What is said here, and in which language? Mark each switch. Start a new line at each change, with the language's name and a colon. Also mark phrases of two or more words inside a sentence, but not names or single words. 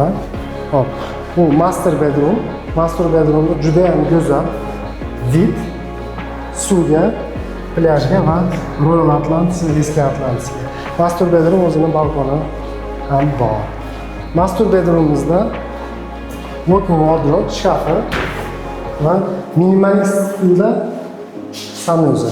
Uzbek: Hop, bu
English: master bedroom. Master bedroomda
Uzbek: juda ham go'zal vid suvga, plyajga va Royal Atlantis va eski Atlantisga.
English: Master bedroom
Uzbek: o'zining balkoni ham bor.
English: Master bedroomimizda walk-in wardrobe,
Uzbek: shkafi va minimalist stilda sanuzel.